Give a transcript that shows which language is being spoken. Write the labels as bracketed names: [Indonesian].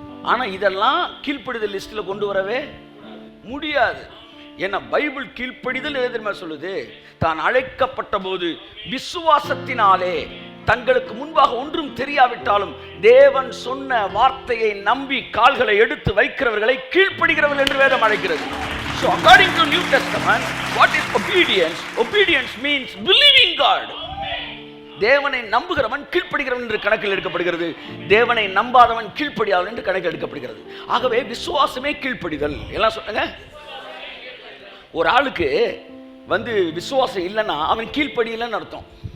[Tamil] ஆனால் இதெல்லாம் கீழ்ப்படிதல் லிஸ்ட்டில் கொண்டு வரவே முடியாது. ஏன்னா பைபிள் கீழ்ப்படிதல் எது தெரியுமா சொல்லுது? தான் அழைக்கப்பட்ட போது விசுவாசத்தினாலே தங்களுக்கு முன்பாக ஒன்றும் தெரியாவிட்டாலும் தேவன் சொன்ன வார்த்தையை நம்பி கால்களை எடுத்து வைக்கிறவர்களை கீழ்ப்படுகிறவர்கள் என்று வேதம் அழைக்கிறது. [English] So according to New Testament, what is obedience? Obedience means believing God. [Tamil] தேவனை நம்புகிறவன் கீழ்ப்படுகிறவன் என்று கணக்கில் எடுக்கப்படுகிறது. தேவனை நம்பாதவன் கீழ்ப்படியாதவன் என்று கணக்கில் எடுக்கப்படுகிறது. ஆகவே விசுவாசமே கீழ்ப்படிதல். எல்லாம் சொல்லுங்க. ஒரு ஆளுக்கு விசுவாசம் இல்லைன்னா அவன் கீழ்ப்படியலன்னு அர்த்தம்.